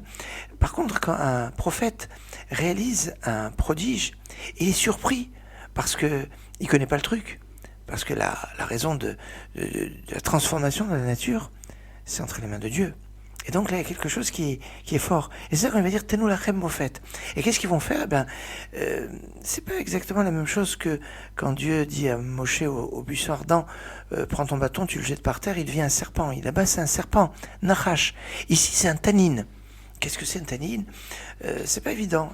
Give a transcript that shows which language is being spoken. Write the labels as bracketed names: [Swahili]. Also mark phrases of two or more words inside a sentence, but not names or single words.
[French] Par contre, quand un prophète réalise un prodige, il est surpris, parce qu'il ne connaît pas le truc. Parce que la raison de la transformation de la nature, c'est entre les mains de Dieu. Et donc là, il y a quelque chose qui est fort. Et c'est ça qu'on va dire, [Hebrew] תנו לכם מופת. [French] Et qu'est-ce qu'ils vont faire? C'est pas exactement la même chose que quand Dieu dit à Moshe au buisson ardent, prends ton bâton, tu le jettes par terre, il devient un serpent. Et là-bas, c'est un serpent, Nachash. Ici, c'est un tanin. Qu'est-ce que c'est un tanin? C'est pas évident.